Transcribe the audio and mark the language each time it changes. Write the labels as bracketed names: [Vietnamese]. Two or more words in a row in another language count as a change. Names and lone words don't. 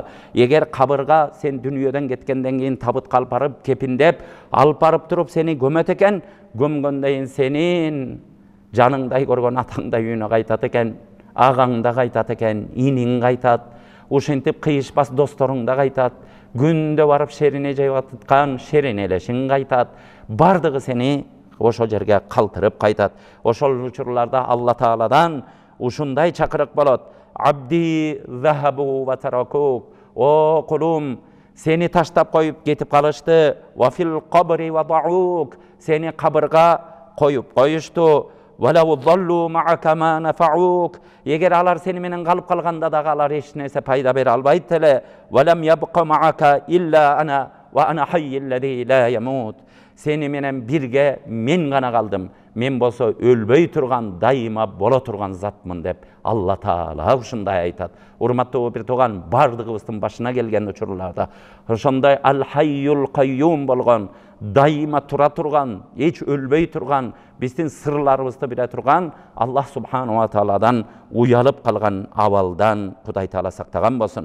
[Kyrgyz] Эгер кабырга сен дүйнөдөн кеткенден кийин табытка алып барып, кепиндеп, алып барып туруп сени көмөт экен, көмгөндөн кийин сенин жаныңдай көргөн атаңдай үйүнө кайтат экен, агаң да кайтат экен, иниң кайтат, ушинтип кыйышпас досторуң да кайтат, күндө барып шерине жеп аткан шеринелешиң кайтат, бардыгы сени ошол жерге калтырып кайтат. Ошол учурларда Алла Тааладан ушундай чакырык болот. [Arabic] عبدي ذهبوا وتركوك. [Kyrgyz] О кулум, сени таштап коюп кетип калышты. [Arabic] وفي القبر وضعوك. [Kyrgyz] Сени кабырга коюп коюшту. [Arabic] ولو ظلوا معك ما نفعوك. [Kyrgyz] Егер алар сени менен калып калганда дагы алар эч нерсе пайда бере албайт эле. [Arabic] ولم يبق معك إلا أنا وأنا حي الذي لا يموت. [Kyrgyz] Сени менен бирге мен гана калдым. Мен болсо өлбөй турган, дайыма боло турган затмын деп Алла Таала ушундай айтат. Урматтуу бир тууган, бардыгыбыздын башына келген учурларда ошондой [Arabic] الحي القيوم [Kyrgyz] болгон, дайыма тура турган, эч өлбөй турган, биздин сырларыбызды биле турган Аллах субханала тааладан уялып калган абалдан Кудай Таала сактаган болсун.